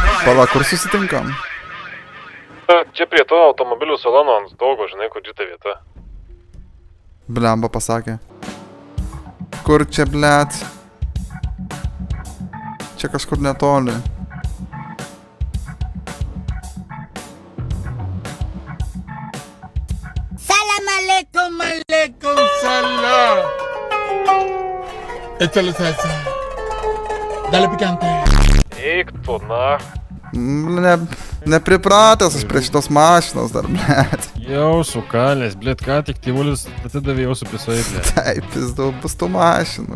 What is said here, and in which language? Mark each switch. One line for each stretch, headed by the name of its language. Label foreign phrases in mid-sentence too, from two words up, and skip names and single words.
Lithuanian: Pala, kur susitinkam? Čia prie to automobilių salono ant stogo, žinai, kur šita vieta. Blemba pasakė. Kur čia, blet? Čia kažkur netoli.
Arabic: سلام عليكم، عليكم سلام.
Spanish: Échale salsa. Dale picante.
Lithuanian: Eik tu, na. Nepripratęs aš prie šitos mašinos dar, blet. Jau sukalės, blėt, ką tik tėvulis atidavė jau su pisai, blėt. Taip, pizdu, bus tų mašinų.